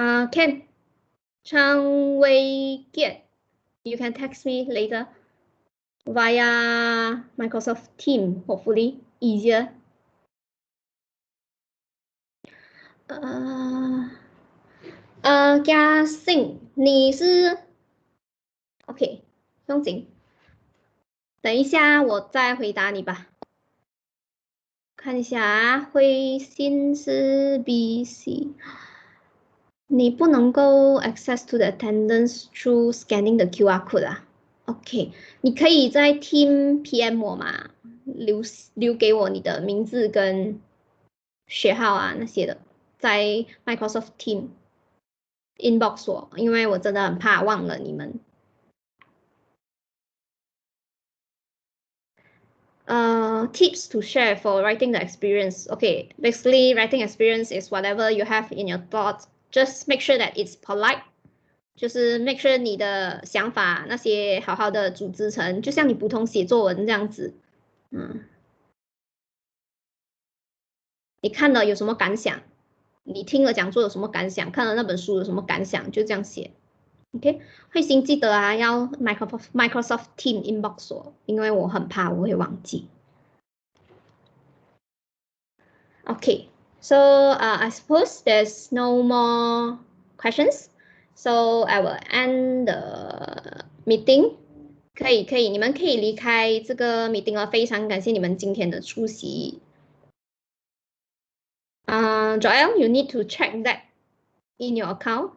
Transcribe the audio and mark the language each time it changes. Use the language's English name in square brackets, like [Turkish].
[English] Ken, Chang Wei Kiat, you can text me later via Microsoft Teams, hopefully easier. [Chinese] Gia Sing, 你是 OK， 不用紧，等一下我再回答你吧。看一下灰心是 BC， 你不能够 [English] access to the attendance through scanning the QR code [Chinese] 啊。 OK， 你可以在 Team PM 我嘛，留给我你的名字跟学号啊那些的，在 Microsoft Team inbox 我，因为我真的很怕忘了你们。 [English] Tips to share for writing the experience. Okay, basically writing experience is whatever you have in your thoughts. Just make sure that it's polite. [Chinese] 就是 [English] make sure [Chinese] 你的想法那些好好的组织成，就像你普通写作文这样子。你看了有什么感想？你听了讲座有什么感想？看了那本书有什么感想？就这样写。 OK， 慧心记得啊，要 Microsoft Team inbox 我，因为我很怕我会忘记。 [English] Okay, so I suppose there's no more questions, so I will end the meeting. [Chinese] 可以，你们可以离开这个 meeting 了。非常感谢你们今天的出席。 [English] Joel, you need to check that in your account.